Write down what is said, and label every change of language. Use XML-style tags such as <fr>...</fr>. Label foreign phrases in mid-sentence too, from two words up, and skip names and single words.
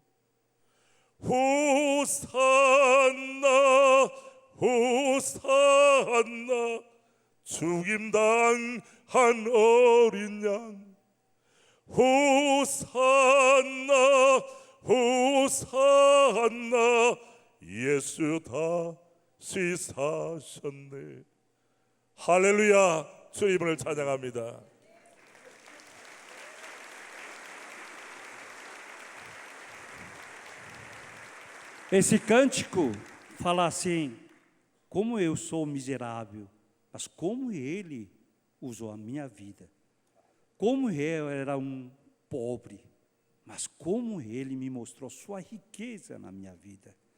<ko>호산나 호산나 죽임당한 어린 양 호산나 호산나 예수 다시 사셨네. 할렐루야. 주 이름을 찬양합니다.</ko> <pt>Esse cântico fala assim: como eu sou miserável, mas como Ele usou a minha vida. Como eu era um pobre, mas como Ele me mostrou sua riqueza na minha vida.</pt>